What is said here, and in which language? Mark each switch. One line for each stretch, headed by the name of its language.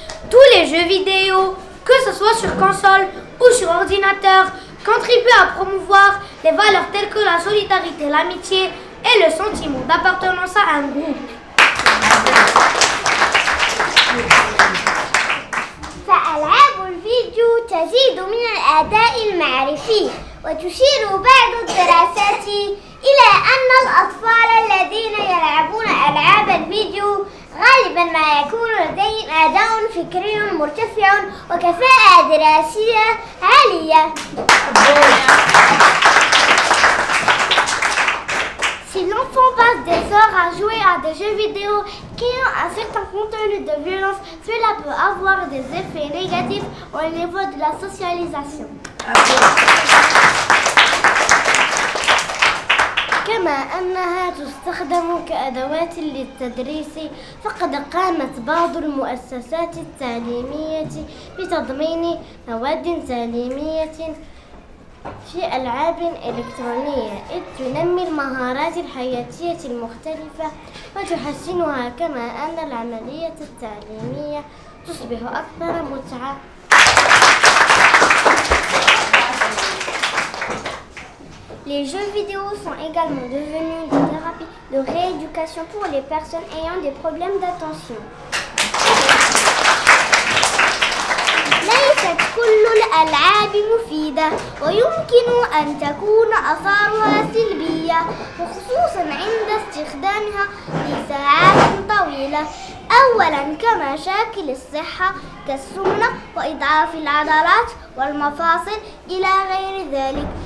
French: Tous les jeux vidéo, que ce soit sur console ou sur ordinateur, contribuent à promouvoir des valeurs telles que la solidarité, l'amitié et le sentiment d'appartenance à un groupe.
Arabic: فألعاب الفيديو تزيد من الأداء المعرفي، وتشير بعض الدراسات إلى أن الأطفال الذين يلعبون ألعاب الفيديو غالبا ما يكون لديهم أداء فكري مرتفع وكفاءة دراسية عالية.
French: Si l'enfant passe des heures à jouer à des jeux vidéo qui ont un certain contenu de violence, cela peut avoir des effets négatifs au niveau de la socialisation.
Arabic: كما أنها تستخدم كأدوات للتدريس، فقد قامت بعض المؤسسات التعليمية بتضمين مواد تعليمية في ألعاب إلكترونية، إذ تنمي المهارات الحياتية المختلفة وتحسنها، كما أن العملية التعليمية تصبح أكثر متعة.
French: Les jeux vidéo sont également devenus des thérapies de rééducation pour les personnes ayant des problèmes d'attention.
Arabic: ليست كل الألعاب مفيدة ويمكن أن تكون آثارها سلبية وخصوصا عند استخدامها لساعات طويلة. أولا كمشاكل الصحة كالسمنة وإضعاف العضلات والمفاصل إلى غير ذلك.